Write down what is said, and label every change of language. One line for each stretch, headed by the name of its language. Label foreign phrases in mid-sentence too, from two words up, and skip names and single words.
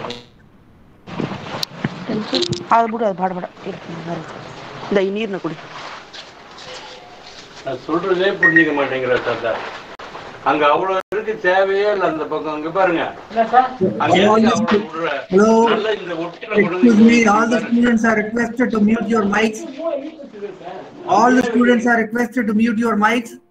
Kannada: ಅದು ಬಿಡು ಅದು ಬಾಡ
Tamil: இந்த நீர்ನ குடி நான் சொல்றதே புரிஞ்சுக்க மாட்டேங்கிற சர்தார். அங்க அவ்வளவு இருக்கு, தேவையே இல்லை அந்த பக்கம். அங்க பாருங்க,
English: Hello. Excuse me, all the students are requested to mute your mics. All the students are requested to mute your mics.